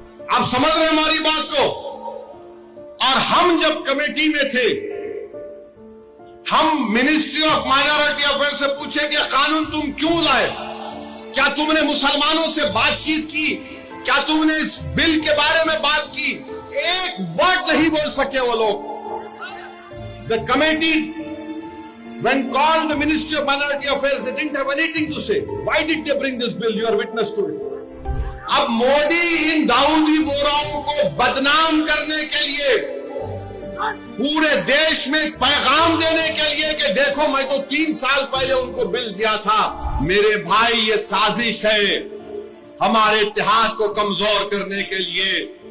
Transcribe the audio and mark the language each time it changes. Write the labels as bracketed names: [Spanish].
[Urdu] آپ سمجھ رہے ہیں ہماری بات کو. اور ہم جب کمیٹی میں تھے, ہم منسٹری آف مائنورٹی افیئر سے پوچھے کہ قانون تم کیوں لائے, کیا تم نے مسلمانوں سے بات چیت کی, کیا تم نے اس بل کے بارے میں بات کی؟ ایک ورڈ نہیں بول سکے وہ لوگ. [English] The committee, when called the Ministry of Minority Affairs, they didn't have anything to say. Why did they bring this bill? You are witness to it. [Urdu] اب مودی ان داؤدی بوراؤں کو بدنام کرنے کے لیے, پورے دیش میں ایک پیغام دینے کے لیے کہ دیکھو میں تو 3 سال پہلے ان کو بل دیا تھا. میرے بھائی یہ سازش ہے ہمارے اتحاد کو کمزور کرنے کے لیے.